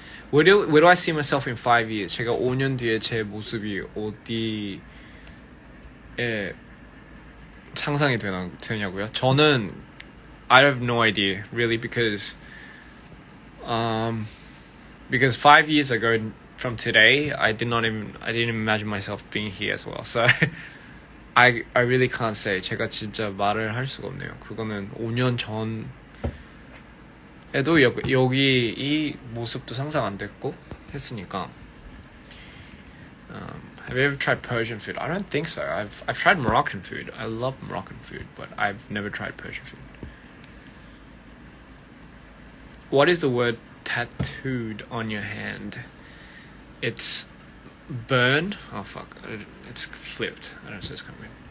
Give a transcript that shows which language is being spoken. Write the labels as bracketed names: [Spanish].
[English] Where do I see myself in 5 years? [Korean] 제가 5년 뒤에 제 모습이 어디에 상상이 되냐고요? 저는 [English] I have no idea really because 5 years ago from today I didn't imagine myself being here as well. So I really can't say. [Korean] 제가 진짜 말을 할 수가 없네요. 그거는 5년 전에도 여기 이 모습도 상상 안 됐고 했으니까. [English] Have you ever tried Persian food? I don't think so. I've tried Moroccan food. I love Moroccan food, but I've never tried Persian food. What is the word tattooed on your hand? It's burn. Oh fuck! It's flipped. I don't know if it's coming.